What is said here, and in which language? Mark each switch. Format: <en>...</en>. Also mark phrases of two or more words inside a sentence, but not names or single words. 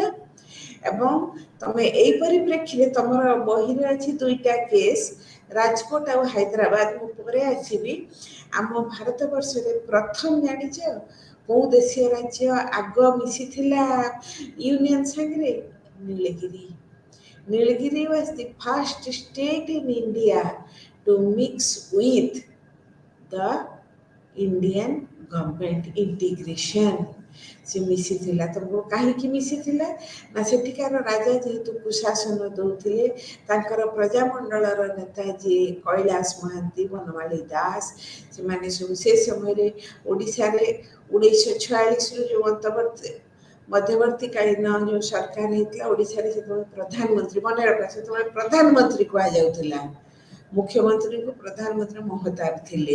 <or>ଏବଂ ତମେ ଏଇ ପରିପ୍ରେକ୍ଷୀରେ ତମର ବହିରେ ଅଛି 2ଟା କେସ୍, ରାଜକୋଟ ଆଉ ହାଇଦ୍ରାବାଦ। ମୁଁ ପରେ ଆସିବି। ଆମ ଭାରତବର୍ଷରେ ପ୍ରଥମ ଜାଣିଛ କୋଉ ଦେଶୀୟ ରାଜ୍ୟ ଆଗ ମିଶିଥିଲା ୟୁନିୟନ ସାଙ୍ଗରେ? ନୀଳଗିରି।</or> <en>Nilgiri was the first state in India to mix with the Indian government integration.</en> <or>ସେ ମିଶିଥିଲା। ତମକୁ କାହିଁକି ମିଶିଥିଲା ନା ସେଠିକାର ରାଜା ଯେହେତୁ କୁଶାସନ ଦଉଥିଲେ, ତାଙ୍କର ପ୍ରଜାମଣ୍ଡଳର ନେତା ଯିଏ କୈଳାସ ମହାନ୍ତି, ବନମାଳୀ ଦାସ, ସେମାନେ ସବୁ ସେ ସମୟରେ ଓଡ଼ିଶାରେ 1946ରୁ ଯେଉଁ ମଧ୍ୟବର୍ତ୍ତୀକାଳୀନ ଯେଉଁ ସରକାର ହେଇଥିଲା, ଓଡ଼ିଶାରେ ସେତେବେଳେ ପ୍ରଧାନମନ୍ତ୍ରୀ, ମନେ ରଖ ସେତେବେଳେ ପ୍ରଧାନମନ୍ତ୍ରୀ କୁହାଯାଉଥିଲା, ମୁଖ୍ୟମନ୍ତ୍ରୀଙ୍କୁ ପ୍ରଧାନମନ୍ତ୍ରୀ ମହତାବ ଥିଲେ।</or>